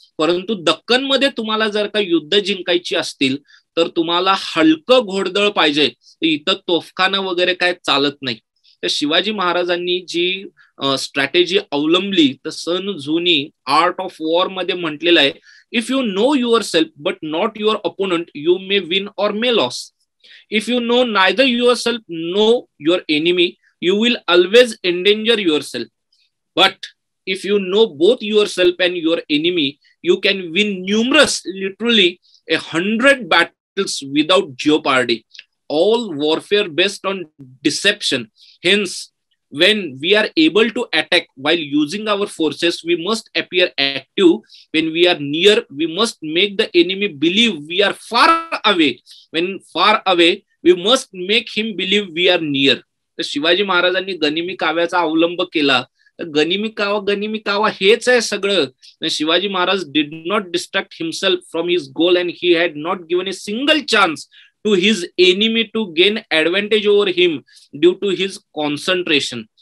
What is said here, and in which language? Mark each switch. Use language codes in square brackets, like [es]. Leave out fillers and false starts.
[mr] परंतु दक्कनमध्ये तुम्हाला जर का युद्ध जिंकायची असतील तर तुम्हाला हलकं घोडदळ पाहिजे. इथं तोफखाना वगैरे काय चालत नाही. तर शिवाजी महाराजांनी जी स्ट्रॅटेजी अवलंबली तर सन झूनी आर्ट ऑफ वॉर मध्ये म्हटलेलं आहे, [en] If you know your self but not your opponent you may win or may loss. If you know neither your self know your enemy you will always endanger your self. But if you know both yourself and your enemy you can win numerous, literally 100 battles without jeopardy. All warfare based on deception. Hence when we are able to attack while using our forces we must appear active. When we are near we must make the enemy believe we are far away. When far away we must make him believe we are near. [mr] तर शिवाजी महाराजांनी गनिमी काव्याचा अवलंब केला. गनिमी कावा हेच आहे सगळं. [en] Shivaji Maharaj did not distract himself from his goal and he had not given a single chance to his enemy to gain advantage over him due to his concentration.